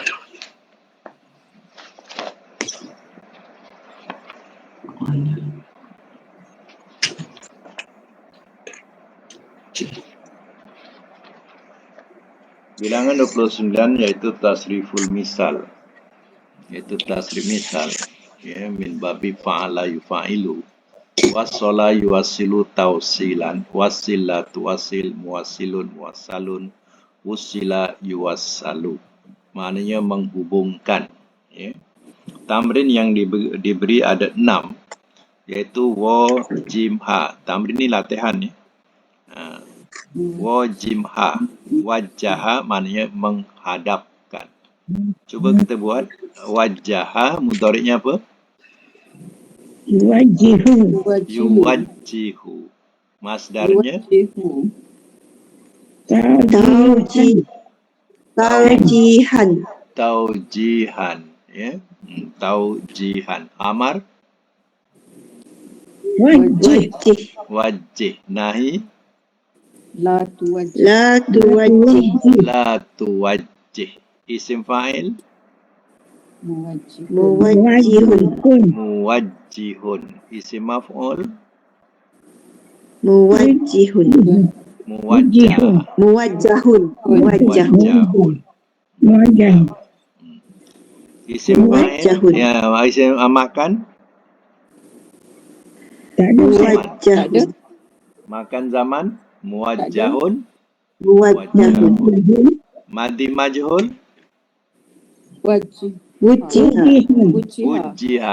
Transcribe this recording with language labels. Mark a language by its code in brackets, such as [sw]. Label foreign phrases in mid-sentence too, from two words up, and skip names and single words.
[ms] Bilangan 29 iaitu [ar] تصريف المثال. [ms] Iaitu [ar] تصريف مثال. Ya, من باب فاعل يفاعل. وصّل يوصّل توصيلا. وصّل توصّل موصّل موصّل. وصّل يوصّل. [ms] Maknanya menghubungkan. Ya. Tamrin yang diberi ada 6. Iaitu [ar] واو جيم هاء. [ms] Tamrin ni latihan ya. [ar] واو جيم هاء. [ms] Wajaha maknanya menghadapkan. Cuba kita buat. Wajaha, mudhari'nya apa? [ar] Yuwajihu. Yuwajjihu. Masdarnya? Taujihan. Taujihan. Ya. Taujihan. Amar? Wajih. Nahi? لا توجّه. لا توجّه. اسم فاعل? Muwajjihun. اسم مفعول? Muwajjihun. Muwajjah. اسم فاعل? Ya, اسم مكان? Muwajjahun. مكان زمان? Muwajjahun. ماضي مجهول? Wujjiha.